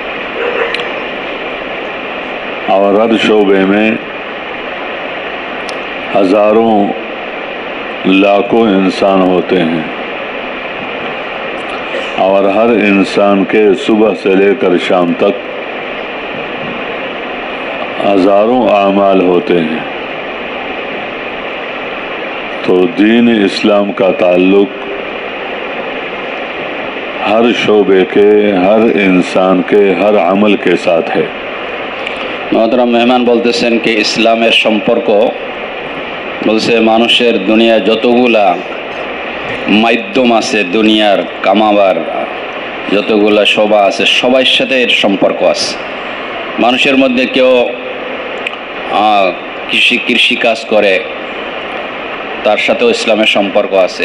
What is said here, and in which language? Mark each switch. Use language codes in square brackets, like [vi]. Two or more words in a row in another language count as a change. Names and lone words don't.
[ur] اور ہر شعبے میں ہزاروں لاکھوں انسان ہوتے ہیں، اور ہر انسان کے صبح سے لے کر شام تک ہزاروں اعمال ہوتے ہیں۔ تو دین اسلام کا تعلق ہر شعبے کے، ہر انسان کے، ہر عمل کے ساتھ ہے۔ [bn] محترم মেহমান বলতেছেন کہ ইসলামের সম্পর্ক বলছে মানুষের দুনিয়ায় যতগুলা মাধ্যম আছে, দুনিয়ার কামাবার যতগুলা সভা আছে, সবার সাথে এর সম্পর্ক আছে। মানুষের মধ্যে কেউ কৃষি কাজ করে, তার সাথেও ইসলামের সম্পর্ক আছে।